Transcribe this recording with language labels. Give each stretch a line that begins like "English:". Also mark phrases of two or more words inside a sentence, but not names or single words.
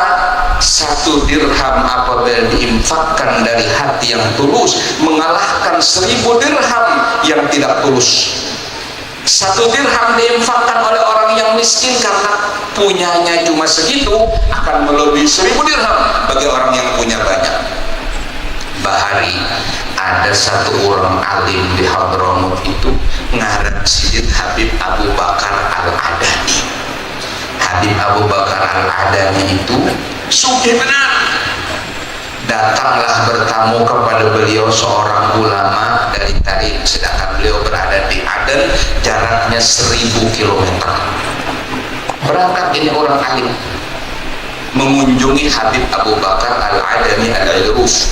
Indonesian: 1 dirham apabila diinfakkan dari hati yang tulus mengalahkan 1000 dirham yang tidak tulus. 1 dirham diinfakkan oleh orang yang miskin karena punyanya cuma segitu akan melebihi 1000 dirham bagi orang yang punya banyak.
Banjar: Bahari ada 1 orang alim di Hadramut itu ngaran Sidin Habib Abu Bakar Al-Adani. Habib Abu Bakar Al-Adani itu sugih benar.
Indonesian: Datanglah bertamu kepada beliau seorang ulama dari Tarim, sedangkan beliau berada di Aden, jaraknya 1000 km. Berangkat ini orang alim mengunjungi Habib Abu Bakar Al-Adani Al-Idrus.